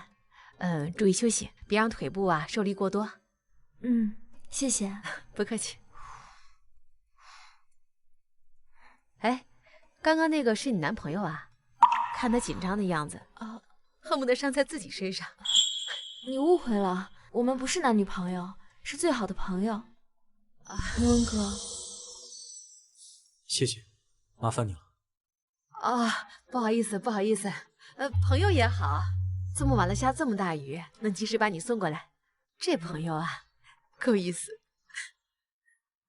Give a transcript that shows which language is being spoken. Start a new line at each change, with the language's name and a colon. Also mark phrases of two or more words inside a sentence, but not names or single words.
Chinese: 注意休息，別讓腿部啊受力過多。謝謝。不客氣。哎，剛剛那個是你男朋友啊？看他緊張的樣子，恨不得傷在自己身上。你誤會了，我們不是男女朋友，是最好的朋友。穆恩哥。謝謝，麻煩你了。不好意思，不好意思。朋友也好，這麼晚了下這麼大雨，能及時把你送過來，這朋友啊，夠意思。